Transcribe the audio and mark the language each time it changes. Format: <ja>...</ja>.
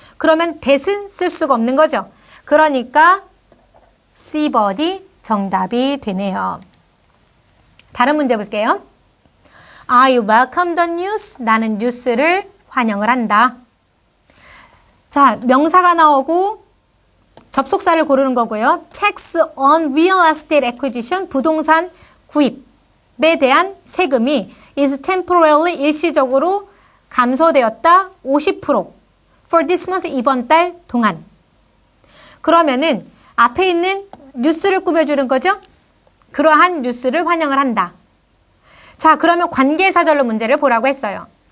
<ko>그러면 that은 쓸 수가 없는 거죠. 그러니까 C번이 정답이 되네요.</ko> <en>다른 문제 볼게요. I welcome the news.</en> <ko>나는 뉴스를 환영을 한다. 자, 명사가 나오고 접속사를 고르는 거고요.</ko> <en>Tax on real estate acquisition.</en> <ko>부동산 구입에 대한 세금이 is temporarily 일시적으로 감소되었다. 50% for this month 이번 달 동안. 그러면은 앞에 있는 뉴스를 꾸며주는 거죠. 그러한 뉴스를 환영을 한다. 자, 그러면 관계사절로 문제를 보라고 했어요.</ko>